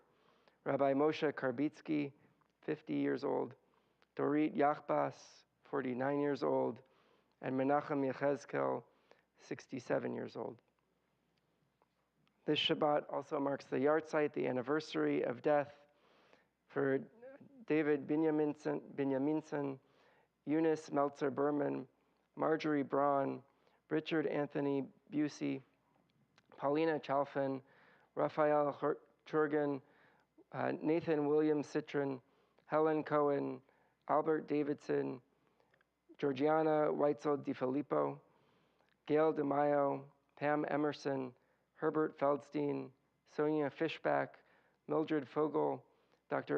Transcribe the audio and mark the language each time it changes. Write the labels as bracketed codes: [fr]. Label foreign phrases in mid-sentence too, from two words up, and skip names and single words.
[en] Rabbi Moshe Karbitsky, 50 years old. Dorit Yachbas, 49 years old. And Menachem Yechezkel, 67 years old. This Shabbat also marks the yahrzeit, the anniversary of death For David Benjaminson, Eunice Meltzer Berman, Marjorie Braun, Richard Anthony Busey, Paulina Chalfin, Raphael Churgan, Nathan William Citron, Helen Cohen, Albert Davidson, Georgiana Weitzel DiFilippo, Gail DeMaio, Pam Emerson, Herbert Feldstein, Sonia Fishback, Mildred Fogel, Dr.